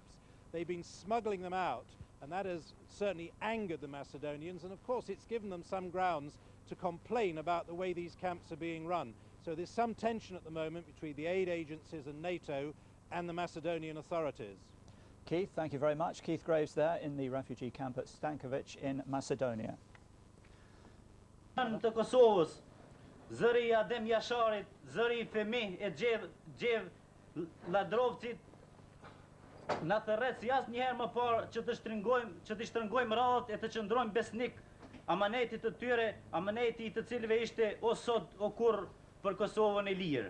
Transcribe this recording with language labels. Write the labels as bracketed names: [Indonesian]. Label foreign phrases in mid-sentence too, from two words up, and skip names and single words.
[English] They've been smuggling them out, and that has certainly angered the Macedonians, and of course it's given them some grounds to complain about the way these camps are being run. So there's some tension at the moment between the aid agencies and NATO and the Macedonian authorities. Keith, thank you very much. Keith Graves there in the refugee camp at Stankovic in Macedonia. [Albanian] Të Kosovës, zëri Adem Jasharit, zëri Femi e Gjev Ladrovcit, na të rreth si asnjëherë më parë që të shtrëngojmë radhët e të qëndrojmë besnik amanetit të tyre, amaneti i të cilëve ishte o sot o kurrë për Kosovën e lirë.